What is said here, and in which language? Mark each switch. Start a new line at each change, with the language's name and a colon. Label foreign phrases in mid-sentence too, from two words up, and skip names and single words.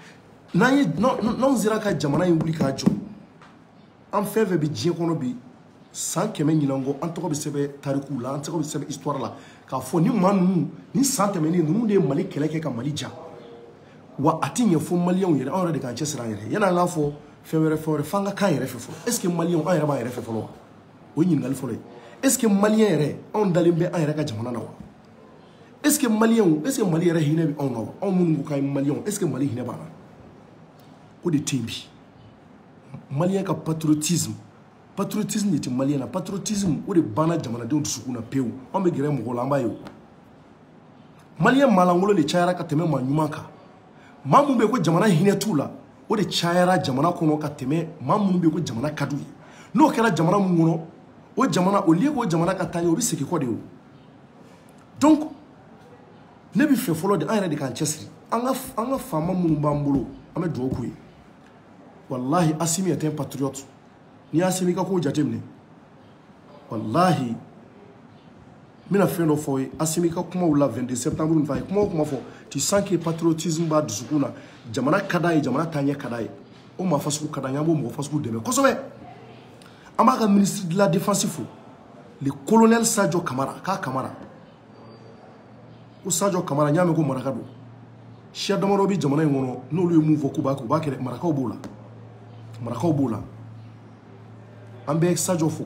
Bambara: n'anw sera ka jamana in wuli k'a jɔ an fɛn fɛn bɛ diɲɛ kɔnɔ bi san 100 ɲinan kɔ an tɔgɔ bɛ sɛbɛn tarikuw la an tɔgɔ bɛ sɛbɛn histoire la k'a fɔ ni maa ninnu ni san tɛmɛnen ninnu de ye Mali kɛlɛ kɛ ka Mali ja wa a ti ɲɛ fo maliyɛnw yɛrɛ anw yɛrɛ de k'an cɛsiri an yɛrɛ yan'an k'a fɔ fɛn wɛrɛ f'an ka k'an yɛrɛ fɛ fɔlɔ
French: est ce que
Bambara: maliyɛnw an yɛrɛ b'an yɛrɛ fɛ fɔlɔ wa o ye ɲininkali fɔlɔ ye
French: est ce que
Bambara: maliyɛn yɛrɛ anw dalen bɛ an yɛrɛ ka jamana na wa
French: est ce que
Bambara: maliyɛnw
French: est ce que
Bambara: Mali yɛrɛ hinɛ bɛ anw na wa anw minnu ko k'an ye maliyɛnw
French: est ce que
Bambara: Mali hinɛ b'an na o de tɛ yen bi maliyɛn ka patriotisme de tɛ maliyɛn na patriotisme o de banna jamanadenw dusukun na pewu anw bɛ gɛrɛ mɔgɔw la an b'a ye o maliyɛn maalankolon de cayara ka tɛmɛ maa ɲuman kan maa minnu bɛ yen ko jamana hinɛ t'u la o de cayara jamana kɔnɔ ka tɛmɛ maa minnu bɛ yen ko jamana ka d'u ye n'o kɛra jamana min kɔnɔ o jamana
French: au lieu
Bambara: k'o jamana ka taa ɲɛ o bɛ segin kɔ de o donc ne bɛ fɛ fɔlɔ de an yɛrɛ de k'an cɛsiri an ka faama minnu b'an bolo an bɛ dugawu k'u ye wallahi Assimi
French: est un patriote
Bambara: n'i y'a Assimi ka kow jateminɛ wallahi n bɛna fɛn dɔ fɔ aw ye Assimi ka kumaw la 22 septembre nin fɛ a ye kuma o kuma fɔ
French: tu sens que
Bambara: patriotisme b'a dusukun na jamana ka d'a ye jamana taaɲɛ ka d'a ye o maa fasugu ka d'an ye an b'o mɔgɔ fasugu dɛmɛ kosɛbɛ an b'a ka
French: ministre de la défense
Bambara: fo
French: le colonel
Bambara: Sadio Kamara k'a Kamara ko Sadio Kamara n y'a mɛn ko maraka don siya damadɔ bɛ jamana in kɔnɔ n'olu ye mun fɔ k'u b'a kɛ marakaw b'o la an bɛ Sadio fo